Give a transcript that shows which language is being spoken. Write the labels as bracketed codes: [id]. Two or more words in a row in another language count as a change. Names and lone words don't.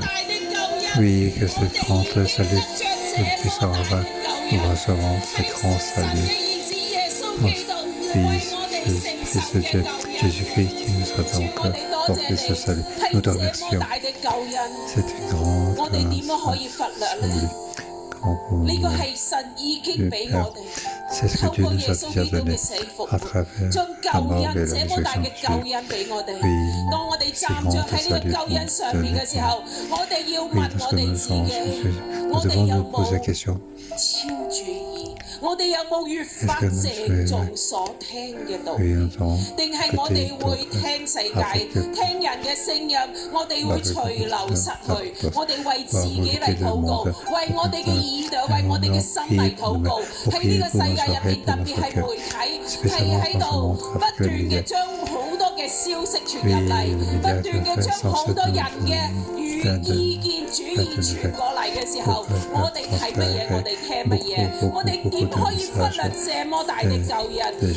[fr] Oui, que ce grand salut nous puisse avoir. Nous recevons ce grand salut. Oui, Fils de Dieu, Jésus-Christ qui nous a donc porté ce salut. Nous te remercions. C'est une grande salut. Comment pouvons-nous [yue] 呢個係神已經俾我哋， [fr] C'est ce que [yue] 透 [fr] Dieu [yue] 過 [fr] nous [yue] 耶 [fr] a [yue] 穌 [fr] déjà [yue] 基督 [fr] donné [yue] 嘅死復 [fr] à [yue] 活， [fr] travers [yue] 將 [fr] la [yue] 救 [fr] mort et [yue] 恩 [fr] la [yue] 這麼大 [fr] résurrection [yue] 嘅 [fr] de [yue] 救 [fr] Jésus. [yue] 恩俾我哋。 [fr] Oui, [yue] 當我哋 [fr] c'est [yue] 站 [fr] grand [yue] 着 [fr] ce [yue] 喺呢個 [fr] salut [yue] 救恩上面嘅時候，我哋要 [fr] Oui, [yue] 問 [fr] parce [yue] 我 [fr] que [yue] 哋 [fr] nous [yue] 自 [fr] sommes [yue] 己， [fr] nous [yue] 我哋 [fr] devons [yue] 有 [fr] nous poser [yue] 冇 [fr] question. [yue] 超注意？我哋有冇越發 [fr] Est-ce que nous [yue] 鄭重所聽嘅道 [fr] Oui, [yue] 理？ [fr] nous avons [yue] 定係我哋 [fr] écouté [yue] 會 [fr] d'autres [yue] 聽世界、 [fr] avec [yue] 聽人嘅聲音，我哋會隨流失去，我哋為自己嚟禱告，為我哋嘅耳朵、為我哋嘅心嚟禱告。喺呢個世界入邊，特別係媒體係喺度不斷嘅將好多嘅消息傳入嚟，不斷嘅將好多人嘅意見主義傳過嚟嘅時候，我哋睇乜嘢，我哋聽乜嘢，我哋點可以忽略這麼大的救恩？